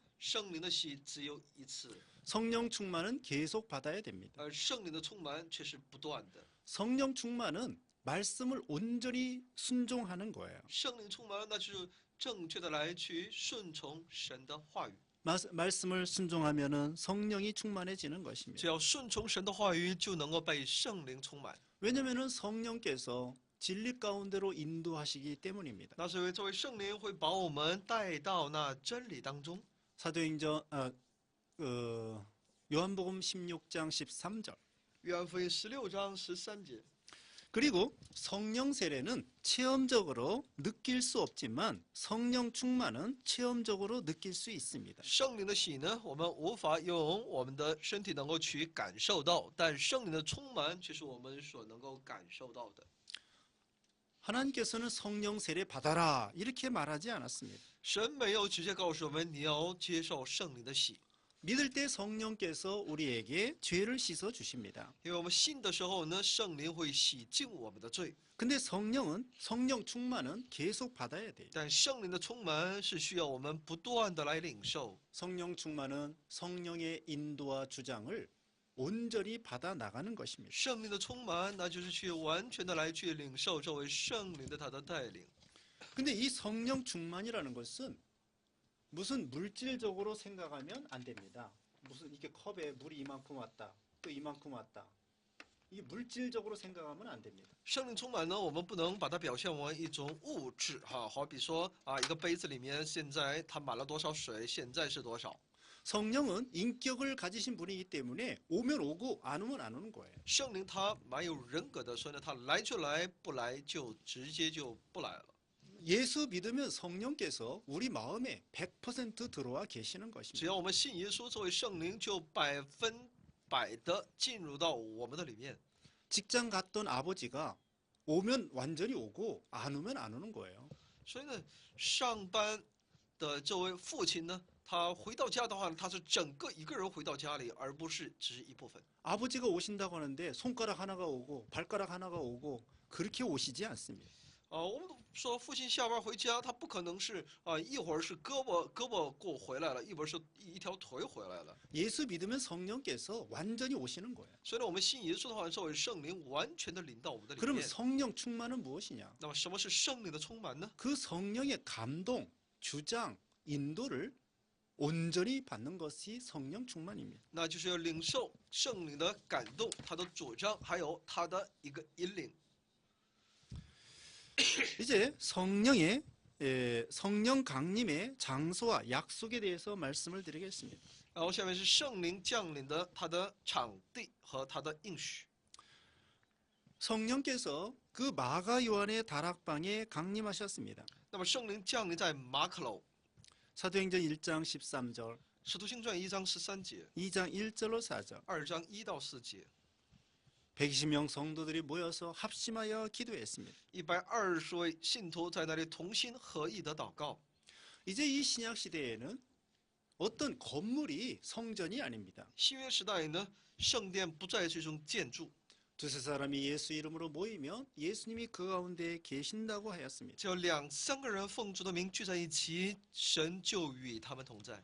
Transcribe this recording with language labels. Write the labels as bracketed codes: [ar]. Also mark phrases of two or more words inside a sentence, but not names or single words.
[zh] 圣灵的洗只有一次， [ko] 성령 충만은 계속 받아야 됩니다. [zh] 而圣灵的充满却是不断的。 [ko] 성령 충만은 말씀을 온전히 순종하는 거예요. [zh] 圣灵充满，那就是正确的来去顺从神的话语。 [ko] 말씀을 순종하면은 성령이 충만해지는 것입니다. [zh] 只要顺从神的话语，就能够被圣灵充满。 [ko] 왜냐면은 성령께서 진리 가운데로 인도하시기 때문입니다. [zh] 那是因为这位圣灵会把我们带到那真理当中。 [ko] 사도행전 요한복음 16장 13절. [zh] 约翰福音16章13节。 [ko] 그리고 성령 세례는 체험적으로 느낄 수 없지만 성령 충만은 체험적으로 느낄 수 있습니다. [zh] 圣灵的洗呢，我们无法用我们的身体能够去感受到，但圣灵的充满却是我们所能够感受到的。 [ko] 하나님께서는 성령 세례 받아라 이렇게 말하지 않았습니다. [zh] 神没有直接告诉我们你要接受圣灵的洗， [ko] 믿을 때 성령께서 우리에게 죄를 씻어 주십니다. [zh] 因为我们信的时候呢，圣灵会洗净我们的罪。 [ko] 근데 성령 충만은 계속 받아야 돼요. [zh] 但圣灵的充满是需要我们不断的来领受。 [ko] 성령 충만은 성령의 인도와 주장을 온전히 받아 나가는 것입니다. [zh] 圣灵的充满，那就是去完全的来去领受这位圣灵的他的带领。 [ko] 근데 이 성령 충만이라는 것은 무슨 물질적으로 생각하면 안 됩니다. 무슨 이렇게 컵에 물이 이만큼 왔다, 또 이만큼 왔다. 이게 물질적으로 생각하면 안 됩니다. [zh] 圣灵充满呢，我们不能把它表现为一种物质哈，好比说一个杯子里面现在它满了多少水，现在是多少。 [ko] 성령은 인격을 가지신 분이기 때문에 오면 오고 안 오면 안 오는 거예요. [zh] 圣灵他蛮有人格的，所以呢，他来就来，不来就直接就不来了。 [ko] 예수 믿으면 성령께서 우리 마음에 100% 들어와 계시는 [zh] 只 [ko] 것입니다. [zh] 要我们信耶稣，这位圣灵就100%的进入到我们的里面。 [ko] 직장 갔던 아버지가 오면 완전히 오고 안 오면 안 오는 거예요. [zh] 所以呢，上班的这位父亲呢，他回到家的话，他是整个一个人回到家里，而不是只是一部分。 [ko] 아버지가 오신다고 하는데 손가락 하나가 오고 발가락 하나가 오고 그렇게 오시지 않습니다. [zh] 我们说父亲下班回家，他不可能是一会儿是胳膊给我回来了，一会儿是一条腿回来了。 [ko] 예수 믿으면 성령께서 완전히 오시는 거예요. [zh] 所以呢，我们信耶稣的话，这位圣灵完全的领到我们的里 [ko] 그럼 [zh] 面。 [ko] 성령 충만은 무엇이냐? [zh] 那么什么是圣灵的充满呢？ [ko] 그 성령의 감동, 주장, 인도를 온전히 받는 것이 성령 충만입니다. [zh] 那就是要领受圣灵的感动，他的主张，还有他的一个引领。 [ko] 이제 성령 강림의 장소와 약속에 대해서 말씀을 드리겠습니다. [zh] 然后下面是圣灵降临的他的场地和他的应许。 [ko] 성령께서 그 마가 요한의 다락방에 강림하셨습니다. [zh] 那么圣灵降临在马可楼， [ko] 사도행전 1장 13절, [zh] 使徒行传1章13节， [ko] 2장 1절로 4절. [zh] 2 章1到4节， [ko] 120명 성도들이 모여서 합심하여 기도했습니다. [zh] 120 位信徒在那里同心合意的祷告。 [ko] 이제 이 신약 시대에는 어떤 건물이 성전이 아닙니다. [zh] 新约时代呢，圣殿不再是一种建筑， [ko] 두세 사람이 예수 이름으로 모이면 예수님이 그 가운데 계신다고 하였습니다. [zh] 只有2、3个人奉主的名聚在一起，神就与他们同在。